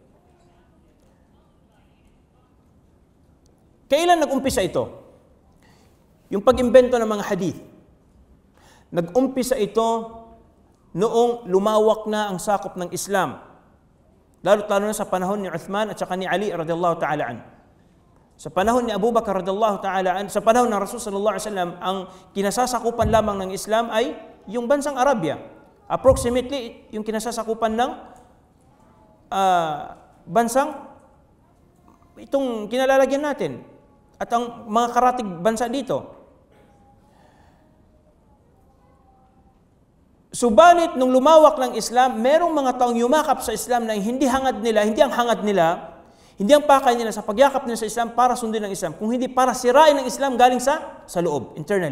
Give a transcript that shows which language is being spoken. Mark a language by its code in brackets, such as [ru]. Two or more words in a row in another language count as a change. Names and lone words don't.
[tl] Kailan nag-umpisa ito? Yung pag-imbento ng mga hadith. Nag-umpisa ito noong lumawak na ang sakop ng Islam. Lalo na sa panahon ni Uthman at saka ni Ali [ar] radhiyallahu ta'ala an. [tl] Sa panahon ni Abu Bakar [ar] radhiyallahu ta'ala an, [tl] sa panahon ng Rasul [ar] sallallahu alaihi wasallam, [tl] ang kinasasakupan lamang ng Islam ay yung bansang Arabia. Approximately, yung kinasasakupan ng bansang itong kinalalagyan natin at ang mga karatig bansa dito. Subalit, nung lumawak ng Islam, merong mga taong yumakap sa Islam na hindi ang hangad nila, hindi ang pakay nila sa pagyakap nila sa Islam para sundin ang Islam, kung hindi para sirain ang Islam galing sa loob, internally.